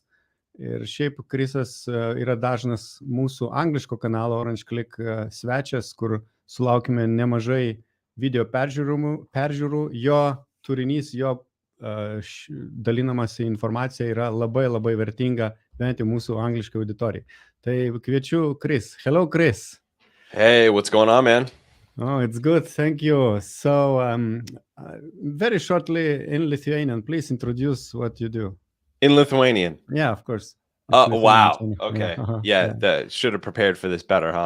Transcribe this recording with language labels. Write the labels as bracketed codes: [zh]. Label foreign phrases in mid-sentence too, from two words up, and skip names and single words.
[lt] Ir šiaip Chrisas yra dažnas mūsų angliško kanalo Orange Click svečias, kur sulaukime nemažai video peržiūrų. Jo turinys, jo dalinamasi informacija yra labai vertinga, bent jau mūsų angliškai auditorijai. Tai kviečiu Chris. Hello, Chris. [en] Hey, what's going on, man? Oh, it's good. Thank you. So, very shortly in Lithuanian, please introduce what you do. In Lithuanian? Yeah, of course. Wow. Okay. Yeah, that should have prepared for this better, huh?